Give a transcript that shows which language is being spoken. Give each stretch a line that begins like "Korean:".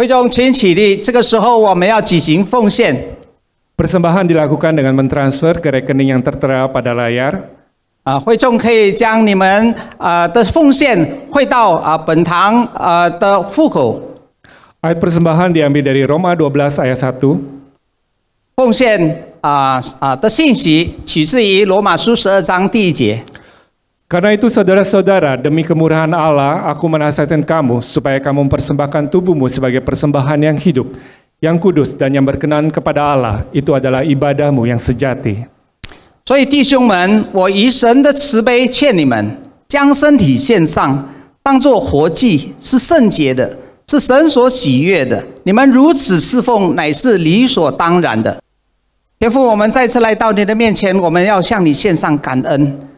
Chinese: 会众请起立，这个时候我们要举行奉献。
Indonesian: Persembahan dilakukan dengan mentransfer ke rekening yang tertera pada layar.
Chinese: 会众可以将你们的奉献汇到本堂的户口。
Indonesian: Ayat persembahan diambil dari Roma 12 ayat 1.
Chinese: 奉献的信息取自于罗马书12章第1节。
Indonesian: Karena itu saudara-saudara, demi kemurahan Allah, aku menasihatkan kamu supaya kamu mempersembahkan tubuhmu sebagai persembahan yang hidup, yang kudus dan yang berkenan kepada Allah. Itu adalah ibadahmu yang sejati.
Chinese: 所以弟兄们，我以神的慈悲劝你们，将身体献上，当作活祭，是圣洁的，是神所喜悦的。你们如此侍奉，乃是理所当然的。天父，我们再次来到你的面前，我们要向你献上感恩。